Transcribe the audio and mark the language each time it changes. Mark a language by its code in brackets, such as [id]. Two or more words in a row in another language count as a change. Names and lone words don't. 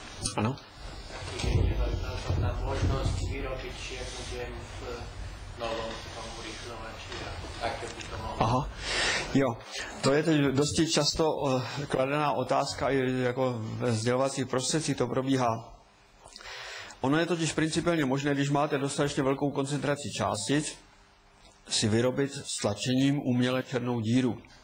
[cs] Ano. [sk] Tá možnosť vyrobiť čiernu dieru v novom tom urychľovači a také by to mohlo. [cs] Aha, jo, to je teď dosti často kladená otázka, i jako ve sdělovacích prostředcích to probíhá. Ono je totiž principiálně možné, když máte dostatečně velkou koncentraci částic, si vyrobit s tlačením uměle černou díru.